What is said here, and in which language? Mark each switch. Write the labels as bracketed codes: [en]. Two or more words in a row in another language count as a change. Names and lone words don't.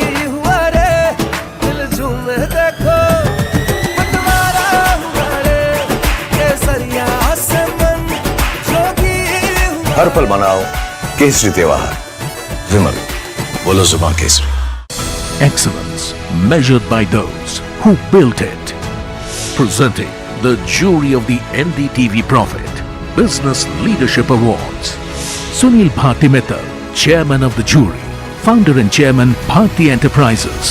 [hi] हुआ रे दिल झूमे देखो बंटवारा हुआ रे केसरिया से मन जोगी हुआ हर पल मनाओ केसरी त्योहार विमल बोलो जुबान केसरी [en] Excellence measured by those who built it. Presenting the jury of the NDTV Profit Business Leadership Awards. Sunil Bharti Mittal, Chairman of the jury, Founder and Chairman Bharti Enterprises.